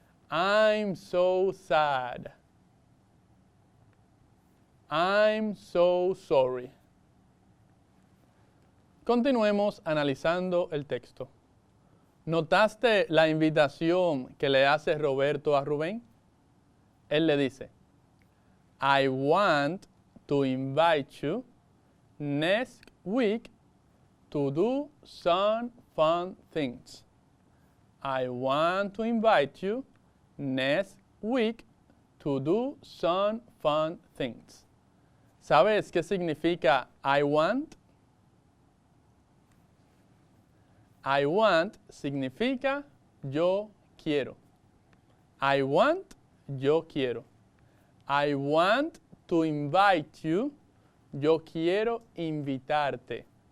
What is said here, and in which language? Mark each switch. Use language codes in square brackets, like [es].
[en] I'm so sad. I'm so sorry. [es] Continuemos analizando el texto. ¿Notaste la invitación que le hace Roberto a Rubén? Él le dice, [en] I want to invite you next week to do some fun things. I want to invite you next week to do some fun things. [es] ¿Sabes qué significa [en] I want? I want [es] significa yo quiero. [en] I want, [es] yo quiero. [en] I want to invite you, [es] yo quiero invitarte.